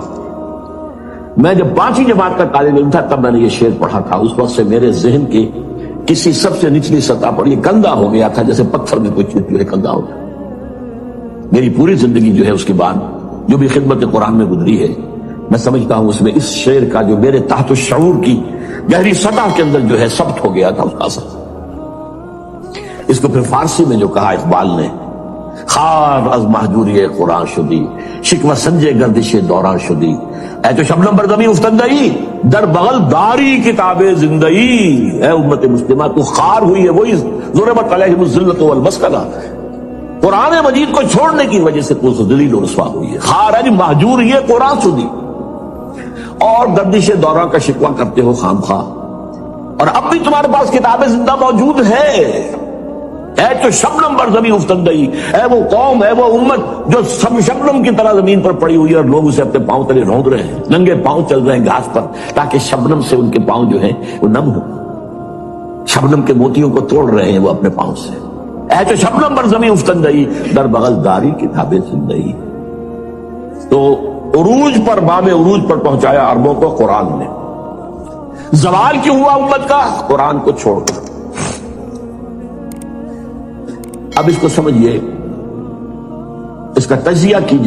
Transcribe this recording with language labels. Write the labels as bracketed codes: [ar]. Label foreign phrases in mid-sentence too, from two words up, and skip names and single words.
[ur] میں جب 5ویں جماعت کا طالب علم تھا تب میں نے یہ شعر پڑھا تھا، اس وقت سے میرے ذہن کی کسی سب سے نچلی سطح پر یہ گندا ہو گیا تھا، جیسے پتھر میں کوئی چیز جو ہے گندا ہو گیا۔ میری پوری زندگی جو ہے اس کے بعد جو بھی خدمت قرآن میں گزری ہے، میں سمجھتا ہوں اس میں اس شعر کا جو میرے تحت الشعور کی گہری سطح کے اندر جو ہے ثبت ہو گیا تھا اس کا اثر۔ اس کو پھر فارسی میں جو کہا اقبال نے، [fa] خار از محجوری قرآن شدی شکوہ سنجے گردش دوران شدی، اے تو شبنم بردمی افتندئی در بغل داری کتاب زندئی۔ [ur] اے امت مسلمہ تو خار ہوئی ہے، وہی [ar] ضربت علیہم الذلۃ والمسکنہ، [ur] قرآن مجید کو چھوڑنے کی وجہ سے تو ذلیل و رسوا ہوئی ہے، خار ہے [fa] محجور یہ قرآن شدی، [ur] اور گردش دوران کا شکوہ کرتے ہو خام خواہ، اور اب بھی تمہارے پاس کتاب زندہ موجود ہے۔ [fa] اے تو شبنم بر زمین افتندئی، [ur] اے وہ قوم، اے وہ امت جو سب شبنم کی طرح زمین پر پڑی ہوئی ہے، اور لوگ اسے اپنے پاؤں تلے روند رہے ہیں، ننگے پاؤں چل رہے ہیں گھاس پر، تاکہ شبنم سے ان کے پاؤں جو ہیں وہ نم ہو، شبنم کے موتیوں کو توڑ رہے ہیں وہ اپنے پاؤں سے۔ [fa] اے تو شبنم بر زمین افتندئی در بغل داری کتاب زندئی۔ [ur] تو عروج پر، بام عروج پر پہنچایا عربوں کو قرآن نے۔ زوال کیوں ہوا امت کا؟ قرآن کو چھوڑ کر۔ اب اس کو سمجھیے، اس کا تجزیہ کیجئے۔